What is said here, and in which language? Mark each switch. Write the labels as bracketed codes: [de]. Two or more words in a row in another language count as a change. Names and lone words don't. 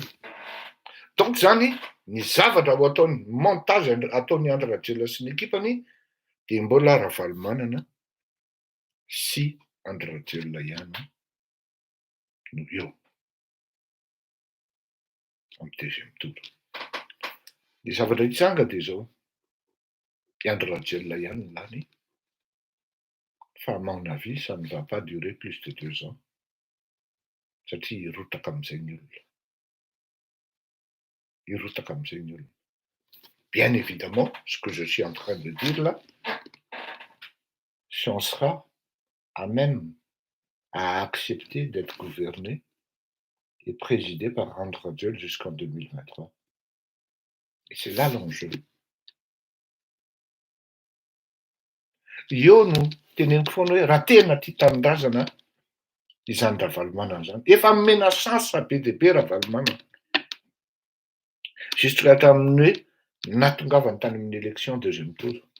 [mg] Donc zany ny zavatra ho ataony montage ataony Andry Rajoelina sy ny ekipany dia mbola Ravalomanana sy Andry Rajoelina ihany no eo amin'ny [fr] deuxième tour. [mg] Ny zavatra hitsanga dia zao, Andry Rajoelina ihany ny lany fa [fr] à mon avis ça ne va pas durer plus de 2 ans [mg] satria hirotaka amin'izay ny olona. Hirotaka amin'izay ny olona. [fr] Bien évidemment, ce que je suis en train de dire là, si on sera à même à accepter d'être gouverné et présidé par Andry Rajoelina jusqu'en 2023. Et c'est là l'enjeu. [mg] Io no teneniko foana hoe raha tena tia tanindrazana izany Ravalomanana zany, efa mena chance be dia be Ravalomanana. Jusqu'à tamin'ny hoe natongavany tany amin'ny [fr] élection deuxième tour.